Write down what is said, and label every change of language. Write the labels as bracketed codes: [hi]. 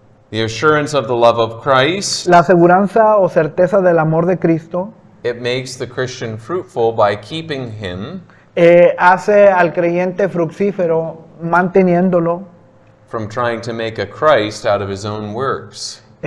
[en] The assurance of the love of Christ, [es] La aseguranza o certeza del amor de Cristo [en] it makes the Christian fruitful by keeping him [es] hace al creyente fructífero manteniéndolo, [en] from trying to make a Christ out of his own works.